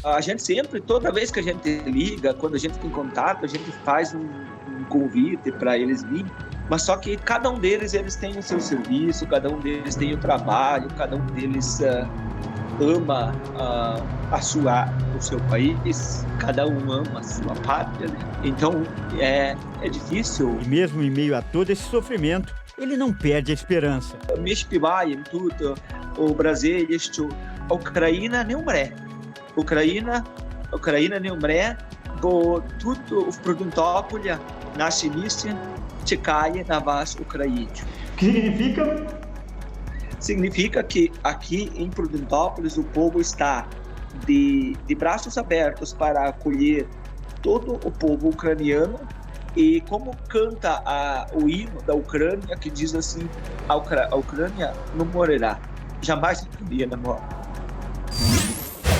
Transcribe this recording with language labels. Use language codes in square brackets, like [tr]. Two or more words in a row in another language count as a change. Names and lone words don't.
[pt] A gente sempre, toda vez que a gente liga, quando a gente tem contato, a gente faz um convite para eles virem, mas só que cada um deles, eles têm o seu serviço, cada um deles tem o trabalho, cada um deles ama o seu país, cada um ama a sua pátria, né? Então é difícil. E mesmo em meio a todo esse sofrimento, ele não perde a esperança. [uk] Ми співаємо тут у Бразилії, що Україна не умре. Україна не умре, бо тут в Prudentópolis nasze місце чекає на вас, українців. [pt] O que significa? Significa que aqui em Prudentópolis o povo está de braços abertos para acolher todo o povo ucraniano, e como canta o hino da Ucrânia, que diz assim: a Ucrânia não morrerá, jamais Ucrânia morre.